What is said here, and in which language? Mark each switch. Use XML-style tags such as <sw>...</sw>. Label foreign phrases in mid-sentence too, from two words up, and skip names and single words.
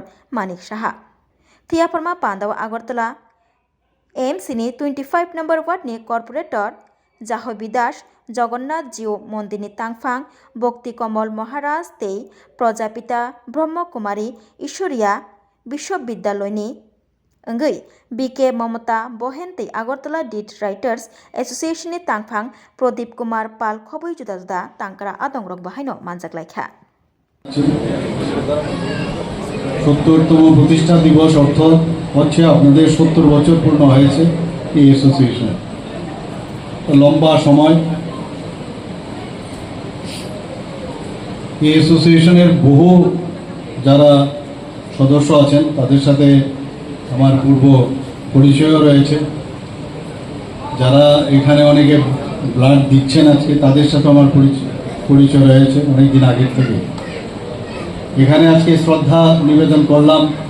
<trp>Manik Shaha Thiaporma Pandaw Agartala AMC ni 25 number ward ni corporator Jahobi Das Jagannath Jiu Mondini Tangfang Bhakti Kamal Maharaj Tei Prajapita Brahma Kumari Ishoriya Bishwabidyaloy ni Engai BK Mamata Bohen Tei Agartala Detritus Association ni Tangfang Pradip Kumar Pal Khoboi juda juda Tangkara Adongrok Bahaino Manjaklaikha</trp> <bn>70তম প্রতিষ্ঠা দিবস অর্থাৎ হচ্ছে আপনাদের 70 বছর পূর্ণ হয়েছে এই অ্যাসোসিয়েশন লম্বা সময় এই অ্যাসোসিয়েশনের বহু যারা সদস্য আছেন তাদের সাথে আমার পূর্ব পরিচয়ও রয়েছে যারা এখানে অনেকে ব্লাড দিচ্ছেন আজকে তাদের সাথে আমার পরিচয় রয়েছে অনেক দিন আগে থেকে এখানে আজকে শ্রদ্ধা নিবেদন করলাম</bn>